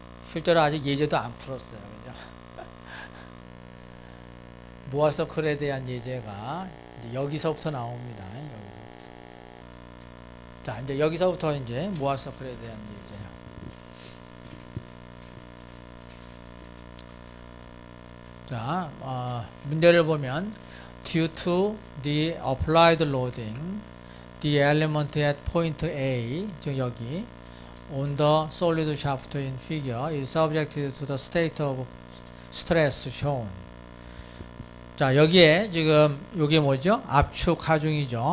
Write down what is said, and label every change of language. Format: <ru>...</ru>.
<ko>실제로 아직 예제도 안 풀었어요. 그죠? 모아서클에 대한 예제가 이제 여기서부터 나옵니다. 자, 이제 여기서부터 이제 모아서클에 대한 예제예요. 자, 문제를 보면</ko> <en>due to the applied loading, the element at point A,</en> <ko>즉 여기</ko> <en>on the solid shaft in figure is subjected to the state of stress shown.</en> <ko>자, 여기에 지금 요게 뭐죠? 압축 하중이죠.</ko>